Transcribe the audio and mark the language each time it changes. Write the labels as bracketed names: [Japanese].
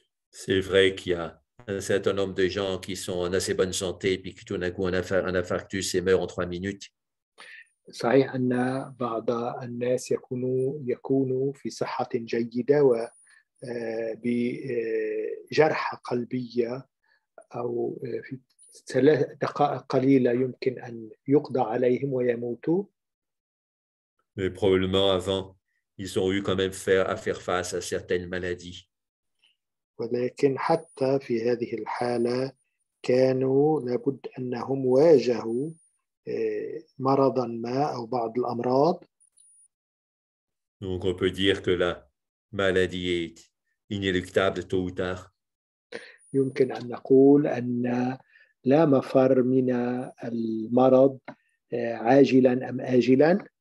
[French] C'est vrai qu'il y a un certain nombre de gens qui sont en assez bonne santé, puis qui tout d'un coup un infarctus et meurent en 3 minutes. [Arabic] صحيح أن بعض الناس يكونوا في صحة جيدة وبجرحى قلبية، أو في 3 دقائق قليلة يمكن أن يقضى عليهم ويموتوا. [French] Mais probablement avant, ils ont eu quand même à faire face à certaines maladies. [Arabic] ولكن حتى في هذه الحالة كانوا لابد أنهم واجهوا مرضا ما أو بعض الأمراض. [French] Donc, on peut dire que la maladie est inéluctable tôt ou tard. [Arabic] يمكن أن نقول أن لا مفر من المرض عاجلا أم آجلا.